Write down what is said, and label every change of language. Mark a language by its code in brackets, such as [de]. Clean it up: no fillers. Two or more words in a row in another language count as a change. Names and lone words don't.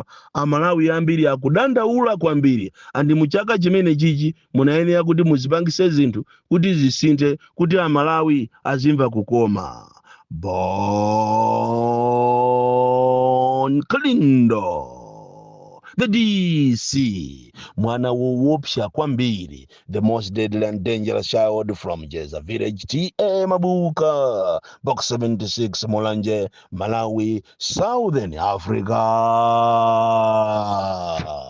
[ny] Amalawi ambiri akudandaula kwambiri, andi muchaka chimene chichi munayenera kuti muzipangise zinthu kuti zisinthe, kuti amalawi azimva kukoma. Bon Kalindo, [en] the DC, [ny] mwana woopsha kwambiri, [en] the most deadly and dangerous child from Jeza Village, TA Mabuka, Box 76, Molanje, Malawi, Southern Africa.